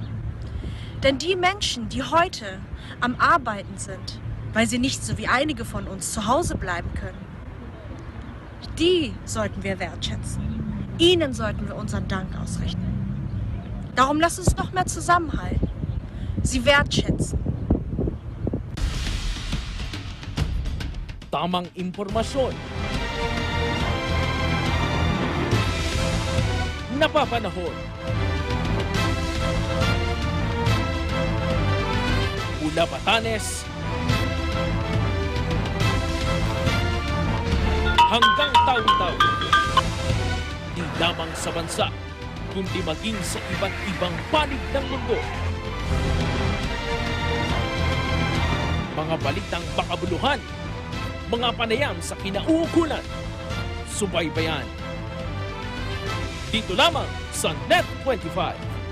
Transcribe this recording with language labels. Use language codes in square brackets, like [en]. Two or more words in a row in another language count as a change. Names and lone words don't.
[de] Denn die Menschen, die heute am Arbeiten sind, weil sie nicht so wie einige von uns zu Hause bleiben können, die sollten wir wertschätzen. Ihnen sollten wir unseren Dank ausrichten. Darum lasst uns noch mehr zusammenhalten, sie wertschätzen. [tl] Tamang impormasyon. Napapanahon. Mula Batanes hanggang Tawi-Tawi. Di lamang sa bansa, kundi maging sa iba't ibang panig ng mundo. Mga balitang makabuluhan, mga panayam sa kinauukulan, subaybayan. Dito lamang sa Net 25.